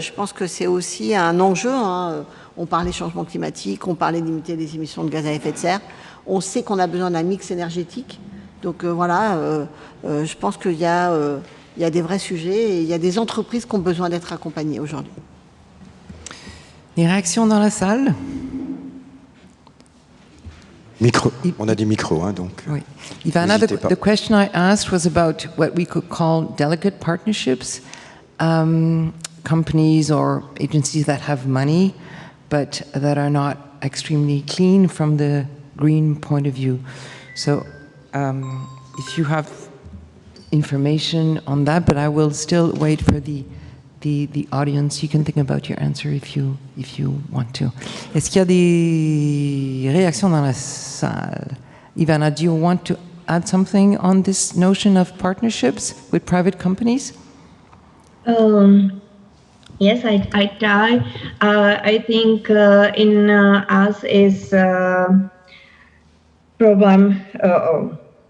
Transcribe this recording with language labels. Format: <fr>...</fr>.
<fr>Je pense que c'est aussi un enjeu. On parlait changement climatique, on parlait limiter les émissions de gaz à effet de serre. On sait qu'on a besoin d'un mix énergétique. Donc je pense qu'il y a des vrais sujets et il y a des entreprises qui ont besoin d'être accompagnées aujourd'hui. Des réactions dans la salle? Micro. On a des micros, donc. Oui.</fr> <en>Ivana, the question I asked was about what we could call delicate partnerships, companies or agencies that have money, but that are not extremely clean from the green point of view. So, if you have information on that, but I will still wait for the audience. You can think about your answer if you want to.</en> <fr>Est-ce qu'il y a des réactions dans la salle?</fr> <en>Ivana, do you want to add something on this notion of partnerships with private companies? Yes, I try. I think in us is problem.</en>